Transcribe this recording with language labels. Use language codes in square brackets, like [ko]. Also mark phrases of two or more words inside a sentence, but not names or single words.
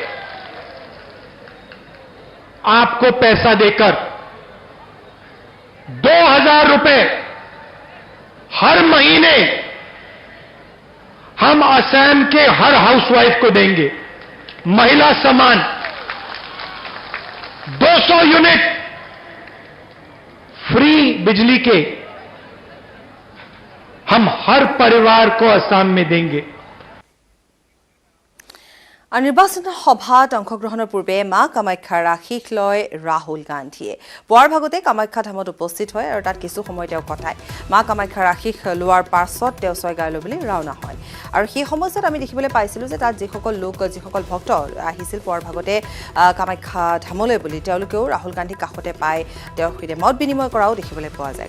[hi] आपको पैसा देकर 2000 रुपए हर महीने हम असम के हर हाउसवाइफ को देंगे। महिला सम्मान 200 [en] unit free [hi] बिजली के हम हर परिवार को असम में देंगे। [as] নিৰ্বাচন সভাত অংশগ্ৰহণৰ পূৰ্বে মা কামাখ্যাৰ আশীষ লয় ৰাহুল গান্ধীয়ে। পুৱাৰ ভাগতে কামাখ্যা ধামত উপস্থিত হয় আৰু তাত কিছু সময় তেওঁ কটায়। মা কামাখ্যাৰ আশীষ লোৱাৰ পাছত তেওঁ ছয়গাঁৱলৈ বুলি ৰাওনা হয়। আৰু সেই সময়ছোৱাত আমি দেখিবলৈ পাইছিলোঁ যে তাত যিসকল ভক্ত আহিছিল পুৱাৰ ভাগতে কামাখ্যা ধামলৈ বুলি, তেওঁলোকেও ৰাহুল গান্ধীক কাষতে পাই তেওঁৰ সৈতে মত বিনিময় কৰাও দেখিবলৈ পোৱা যায়।